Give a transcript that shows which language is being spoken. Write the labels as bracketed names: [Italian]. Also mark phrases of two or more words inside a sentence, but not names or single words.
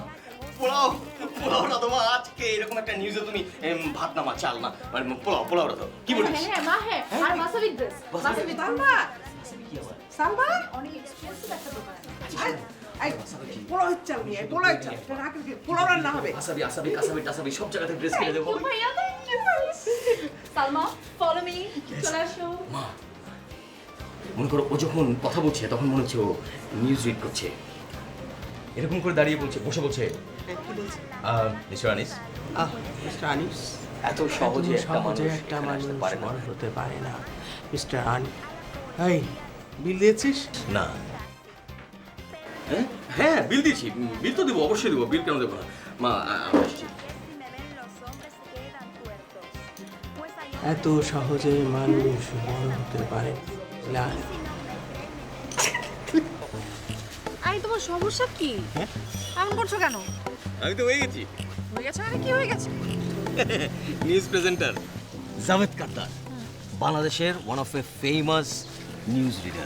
[Bangla] পোলাও, পোলাও না তো মা, আজকে এরকম একটা নিউজে তুমি ভাত না মা, চাল না, মানে পোলাও না তো। কি বলিস? হ্যাঁ হ্যাঁ মা, হ্যাঁ। আর ওয়াসাবি ড্রেস, ওয়াসাবি সালমা, সালমা, অনেক এক্সপেন্সিভ একটা দোকান। এই পোলাও চাল নিয়ে, পোলাও চাল। এটা রাখলে কি পোলাও রান্না হবে? আসাবি কাসাবি টাসাবি সব জায়গাতে ড্রেস কিনে দেবো। [English] Thank you ভাইয়া, thank you. সালমা, follow me. [Bangla] চলে আসো। মা, মনে করো ও যখন কথা বলছে তখন মনে হচ্ছে ও [English] news read [Bangla] করছে। এরকম করে দাঁড়িয়ে বলছে, বসে বলছে, মিস্টার আনিস, মিস্টার আনিস, এত সহজে একটা মানুষ মানুষ হতে পারে না। মিস্টার আনিস, এই বিল দিয়েছিস? না। হ্যাঁ বিল দিয়েছি, বিল তো দেবো, অবশ্যই দেবো, বিল কেন দেবো না মা। আমি আসছি। [Spanish] Si me ven los hombres se quedan tuertos. Pues hay [Bangla] এত সহজে মানুষ বড় হতে পারে না। আরে তোমার সমস্যা কি? এমন করছো কেন? আমি তো হয়ে গেছি হয়ে গেছে মানে কি হয়ে গেছে? [English] news presenter জাভেদ কাদ্দার, বাংলাদেশের one of a famous news reader.